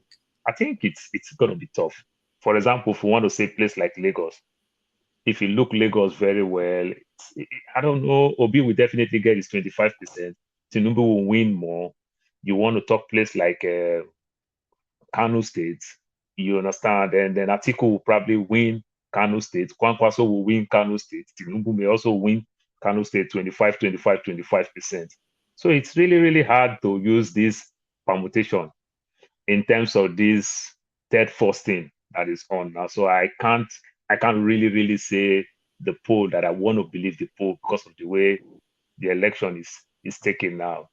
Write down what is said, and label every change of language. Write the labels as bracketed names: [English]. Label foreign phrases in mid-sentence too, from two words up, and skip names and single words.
[English] I think it's going to be tough. For example, if we want to say a place like Lagos, if you look Lagos very well, I don't know, Obi will definitely get his 25%. Tinubu will win more. You want to talk place like Kano State, you understand, and then Atiku will probably win Kano State. Kwankwaso will win Kano State. Tinubu may also win Kano State 25%. So it's really, really hard to use this permutation in terms of this third force thing that is on now. So I can't really, really say the poll that I want to believe the poll because of the way the election is taken now.